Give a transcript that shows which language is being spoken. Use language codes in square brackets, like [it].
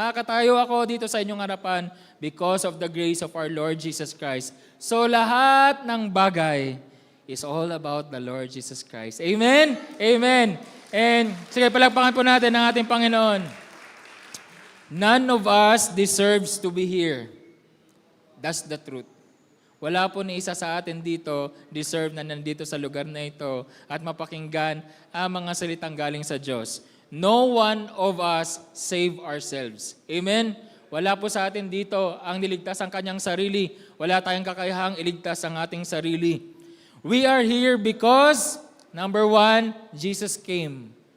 [tl] Nakakatayo ako dito sa inyong harapan [en] because of the grace of our Lord Jesus Christ. [tl] So lahat ng bagay [en] is all about the Lord Jesus Christ. Amen? Amen. And [tl] sige, palakpakan po natin ang ating Panginoon. [en] None of us deserves to be here. That's the truth. [tl] Wala po ni isa sa atin dito deserve na nandito sa lugar na ito at mapakinggan ang mga salitang galing sa Diyos. [en] No one of us save ourselves. Amen? [tl] Wala po sa atin dito ang niligtas ang kanyang sarili. Wala tayong kakayahang iligtas ang ating sarili. [en] We are here because, number one, Jesus came.